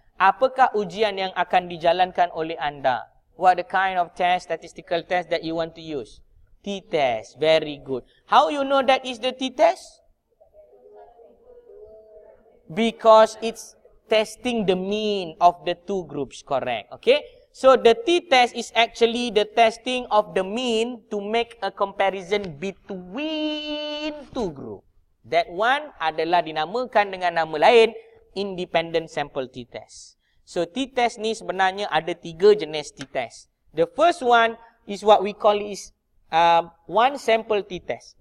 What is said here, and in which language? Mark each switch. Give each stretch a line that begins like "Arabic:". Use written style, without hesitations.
Malay: Apakah ujian yang akan dijalankan oleh anda?
English: What the kind of test, statistical test that you want to use? T-test. Very good. How you know that is the T-test? Because it's testing the mean of the two groups, correct? Okay? So, the T-test is actually the testing of the mean to make a comparison between two groups. That one
Malay: adalah dinamakan dengan nama lain, independent sample T-test.
English: So,
Malay: T-test ni sebenarnya ada 3 jenis T-test.
English: The first one is what we call is one sample T-test.